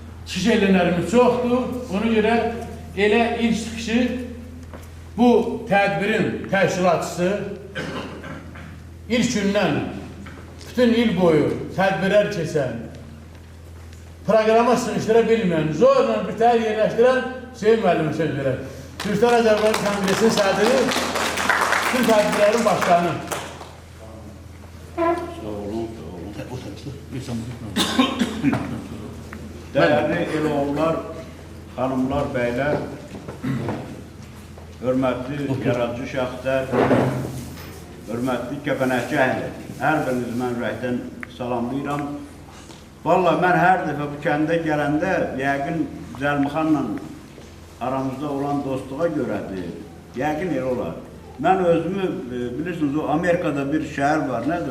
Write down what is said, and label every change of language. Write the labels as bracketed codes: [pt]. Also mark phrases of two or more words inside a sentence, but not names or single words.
[az] çıxış elənlərimiz çoxdur. Ona görə elə ilk çıxışı bu tədbirin təşkilatçısı ilk gündən bütün il boyu tədbirlər keçən, proqrama sığışdıra bilməyən, zorla bir təhər yerləşdirən Hüseyin müəllimə söz verər. Türklər Azərbaycan Konqresinin sədri, bütün tədbirlərin başkanı. [tr] Değerli eloğullar, hanımlar, beyler, [az] hürmetli yaratıcı şəxslər, hürmetli kəpənəkçi əhli, hər birinizi mən ürəkdən salamlayıram. Vallahi mən hər dəfə bu kəndə gələndə, yəqin Zəlmixanla aramızda olan dostluğa görədir, yəqin elə olar. Mən özümü, bilirsiniz, o Amerikada bir şəhər var, nədir?